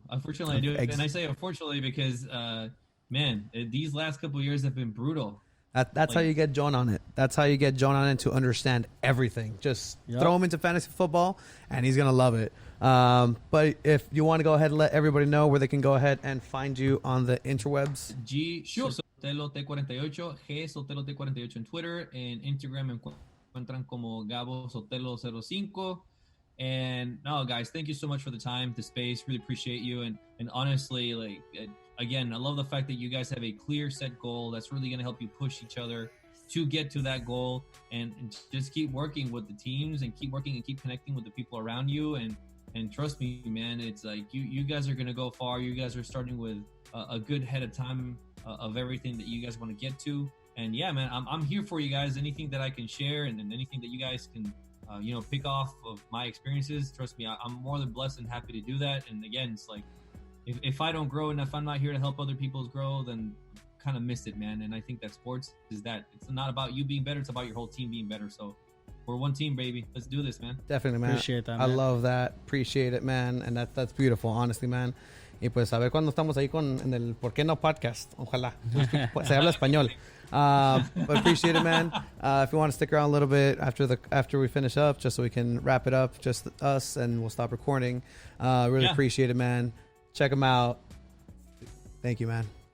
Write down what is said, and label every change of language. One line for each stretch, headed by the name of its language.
English: Unfortunately, I do, and I say unfortunately because man, these last couple of years have been brutal. That's how you get John on it. That's how you get John on it to understand everything. Just throw him into fantasy football, and he's gonna love it. But if you want to go ahead and let everybody know where they can go ahead and find you on the interwebs.
Spanish: Sotelo T48, G Sotelo T48 en Twitter, en Instagram me encuentran como Gabo Sotelo 05.
English: And no, guys, thank you so much for the time, the space. Really appreciate you. And honestly, like, again, I love the fact that you guys have a clear set goal that's really going to help you push each other to get to that goal, and just keep working with the teams and keep working and keep connecting with the people around you. And trust me, man, it's like you guys are going to go far. You guys are starting with a good head of time of everything that you guys want to get to. And yeah, man, I'm here for you guys. Anything that I can share and anything that you guys can pick off of my experiences, trust me, I'm more than blessed and happy to do that. And again, it's like, if I don't grow and if I'm not here to help other people grow, then kind of missed it, man. And I think that sports is that. It's not about you being better, it's about your whole team being better. So we're one team, baby. Let's do this, man. Definitely, man. Appreciate that, man. I love that. Appreciate it, man. And that's beautiful, honestly, man.
Spanish: Y pues a ver cuando estamos ahí en el ¿Por qué no podcast? Ojalá. Se habla español.
English: But appreciate it, man. If you want to stick around a little bit after we finish up, just so we can wrap it up, just us, and we'll stop recording. Really appreciate it, man. Check them out. Thank you, man.